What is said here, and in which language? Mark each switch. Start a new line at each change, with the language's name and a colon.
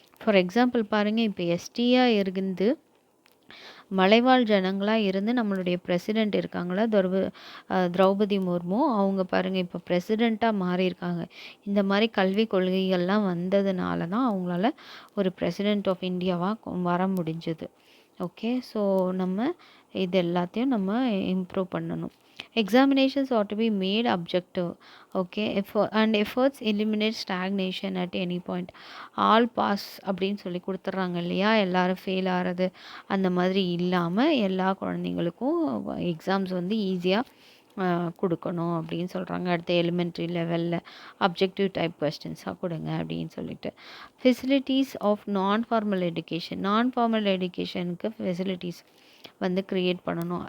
Tamil: For example பாருங்கள், இப்போ எஸ்டியாக இருந்து மலைவாழ் ஜனங்களாக இருந்து நம்மளுடைய பிரசிடெண்ட் இருக்காங்களா, திரௌபதி முர்மு, அவங்க பாருங்கள் இப்போ பிரசிடெண்ட்டாக மாறியிருக்காங்க. இந்த மாதிரி கல்வி கொள்கைகள்லாம் வந்ததுனால தான் அவங்களால ஒரு பிரசிடெண்ட் ஆஃப் இந்தியாவாக வர முடிஞ்சது. ஓகே, ஸோ நம்ம இது எல்லாத்தையும் நம்ம இம்ப்ரூவ் பண்ணணும்.
English: Examinations ought to be made objective. Okay, and efforts eliminate stagnation at any point.
Tamil: All pass அப்படின்னு சொல்லி கொடுத்துட்றாங்க இல்லையா, எல்லாரும் ஃபெயில் ஆகிறது அந்த மாதிரி இல்லாமல் எல்லா குழந்தைங்களுக்கும் எக்ஸாம்ஸ் வந்து ஈஸியாக கொடுக்கணும் அப்படின்னு சொல்கிறாங்க. அடுத்த எலிமெண்ட்ரி லெவலில் அப்ஜெக்டிவ் டைப் கொஸ்டின்ஸாக கொடுங்க அப்படின்னு சொல்லிட்டு. ஃபெசிலிட்டிஸ் ஆஃப் நான் ஃபார்மல் எஜுகேஷனுக்கு ஃபெசிலிட்டிஸ் வந்து க்ரியேட் பண்ணணும்.